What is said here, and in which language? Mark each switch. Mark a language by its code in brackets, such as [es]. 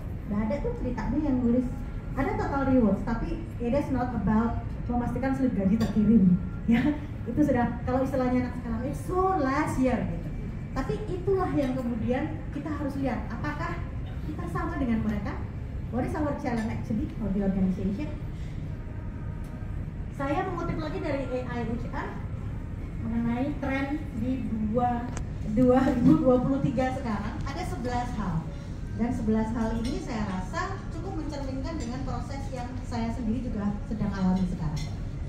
[id] Nah, ada tuh ceritanya yang nulis, ada total rewards, tapi [en] it is not about [id] memastikan slip gaji terkirim. Ya, itu sudah, kalau istilahnya anak sekarang, [en] it's so last year [id] gitu. Tapi itulah yang kemudian kita harus lihat, apakah kita sama dengan mereka? [en] What is our challenge actually for the organization? [id] Saya mengutip lagi dari AI HR mengenai tren di 2023 sekarang, ada 11 hal. Dan 11 hal ini saya rasa cukup mencerminkan dengan proses yang saya sendiri juga sedang alami sekarang.